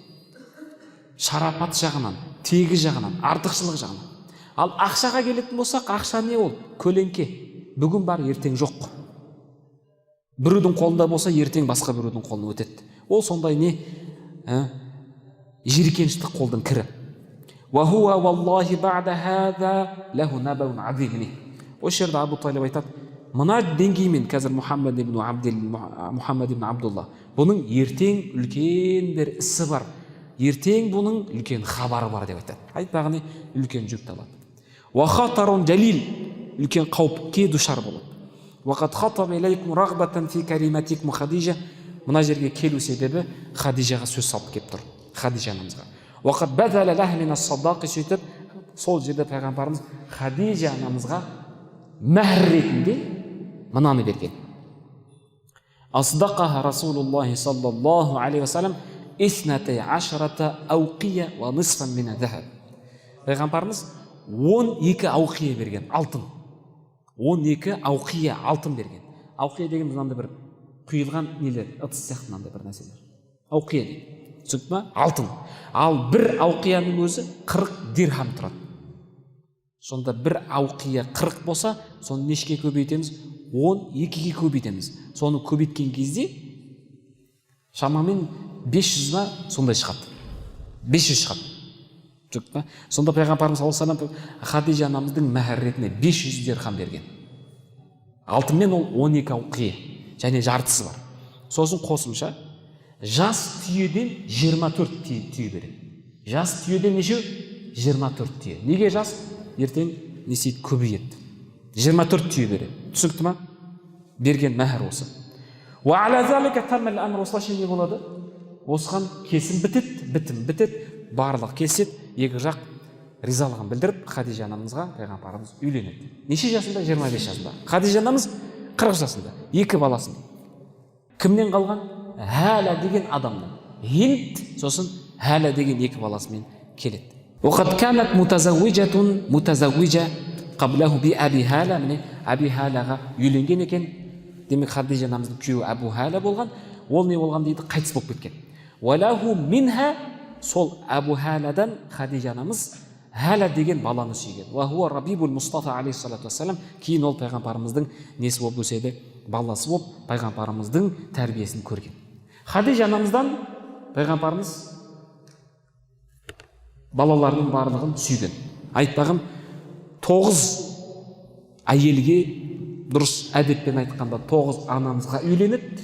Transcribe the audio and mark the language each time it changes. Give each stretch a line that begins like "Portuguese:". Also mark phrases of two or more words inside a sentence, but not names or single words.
Kazakh: Шарапат жағынан, тегі жағынан, артықшылық жағынан. Ал ақшаға келетін болсақ, ақша не ол? Көлеңке. Бүгін бар, ертең жоқ. Біреудің қолында болса, ертең басқа біреудің қолына өтеді. Ол сондай не? Жиркеншілік қолдың кірі.
Arabic: وَهُوَ وَاللَّهِ بَعْدَ هَذَا لَهُ نَبَوْنَ عَظِيمٌ.
Kazakh: Осы жерде Абу Талиб айтады, мына деңгеймен қазір Мұхаммад ибн Абдулла, бұның ертең үлкен бір ісі бар. Ертең бұның үлкен хабары бар деп айтады. Айтпағаны үлкен жүкті алады.
Arabic: وَخَطَرٌ جَلِيلٌ.
Kazakh: Үлкен қауіпке душар болады.
Arabic: وَقَدْ خَطَبَ إِلَيْكُمْ رَغْبَةً فِي كَلِمَتِكُمْ خَدِيجَةَ.
Kazakh: Мына жерге келу себебі Хадижаға сөз салып кеп тұр. Хадижа анамызға. Уақыт бәдәлі ләхмина саддақи сөйтіп, сол жерде пайғамбарымыз Хадижа анамызға мәһр ретінде мынаны берген.
Arabic: أصدقها رسول الله صلى الله عليه وسلم 12 أوقية ونصفا من ذهب.
Kazakh: Пайғамбарымыз 12 ауқия берген, алтын. 12 ауқия алтын берген. Ауқия деген мынандай бір құйылған нелер, ыдыс сияқты мынандай бір нәрселер. Ауқия дейді. Түсінікті ма? Алтын. Ал бір ауқияның өзі 40 дирхам тұрады. Сонда бір ауқия 40 болса, соны нешеге көбейтеміз? 12-ге көбейтеміз. Соны көбейткен кезде шамамен 500 ма сондай шығады. 500 шығады. Түсінікті ма? Сонда пайғамбарымыз
Arabic: صلى الله عليه وسلم
Kazakh: Хадижа анамыздың мәһр ретінде 500 дирхам берген. Алтынмен ол 12 ауқия және жартысы бар. Сосын қосымша жас түйеден 24 түйе береді. Жас түйеден нешеу? 24 түйе. Неге жас? Ертең несейді көбейеді. 24 түйе береді. Түсінікті ма? Берген мәһр осы.
Arabic: وعلى ذلك تم الأمر,
Kazakh: осылайша не болады? Осыған кесім бітеді, барлық келіседі, екі жақ ризалығын білдіріп, Хадижа анамызға пайғамбарымыз үйленеді. Неше жасында? 25 жасында. Хадижа анамыз 40 жасында, 2 баласын. Кімнен қалған? Хәлә деген адамнан. Хинд, сосын Хәлә деген 2 баласымен келеді.
Arabic: وقد كانت متزوجة قبله بأبي هالة,
Kazakh: міне Аби Хәләға үйленген екен. Демек Хадижа анамыздың күйеуі Абу Хәлә болған. Ол не болған дейді? Қайтыс болып кеткен.
Arabic: وله منها,
Kazakh: сол Абу Хәләдан Хадижа анамыз Хәлә деген баланы сүйген.
Arabic: وهو ربيب المصطفى عليه الصلاة والسلام,
Kazakh: кейін ол пайғамбарымыздың несі болып өседі? Баласы болып пайғамбарымыздың тәрбиесін көрген. Хадижа анамыздан пайғамбарымыз балаларының барлығын сүйген. Айтпағым 9 әйелге, дұрыс әдеппен айтқанда 9 анамызға үйленеді.